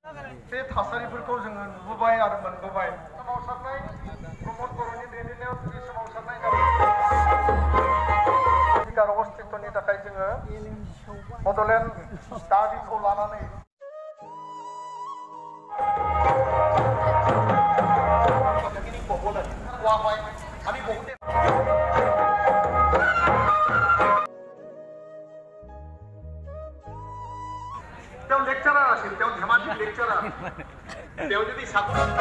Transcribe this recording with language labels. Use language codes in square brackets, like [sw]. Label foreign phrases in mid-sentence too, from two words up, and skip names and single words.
[brx] बे थासारिफोरखौ जोङो नुबोबाय आरो मोनबोबाय। सोमावसारनाय प्रमद बर'नि दैदेननायाव जुदि सोमावसारनाय अधिकार अस्तित्वनि थाखाय जोङो बड'लेण्ड दाबिखौ लानानै [as] আমি বহুতে তেওঁ লেকচারার আছিল, তেওঁ ধেমাজি লেকচারার, তেওঁ যদি ছাত্র